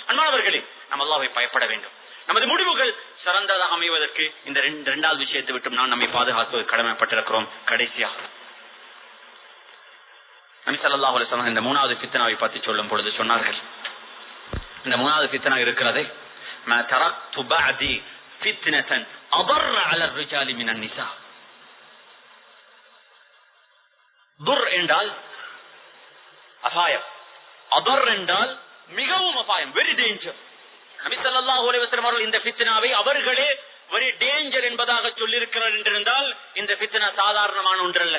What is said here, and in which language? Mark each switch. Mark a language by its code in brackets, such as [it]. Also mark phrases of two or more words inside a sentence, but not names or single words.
[ta] அன்பானவர்களே, நாம் அல்லாஹ்வை பயப்பட வேண்டும். நமது முடிவுகள் சிறந்ததாக அமைவதற்கு இந்த இரண்டாவது விஷயத்தை விட்டு நாம் நம்மை பாதுகாத்து கடமைப்பட்டிருக்கிறோம். கடைசியாக நபி [ar] صلى الله عليه وسلم [ta] இந்த மூணாவது ஃபித்னாவை பற்றி சொல்லும் பொழுது சொன்னார்கள், இந்த மூணாவது ஃபித்னா இருக்கிறதே, [ar] ما تركت بعدي فتنة أضر على الرجال من النساء. [ta] துர் என்றால் அபாயம், அதர் என்றால் மிகவும் அபாயம், [en] very danger. [ta] நபி [ar] صلى الله عليه وسلم [ta] அவர்கள் இந்த ஃபித்னாவை அவர்களே [en] very danger [ta] என்பதாக சொல்லியிருக்கிறார் என்றிருந்தால் இந்த ஃபித்னா சாதாரணமான ஒன்றல்ல.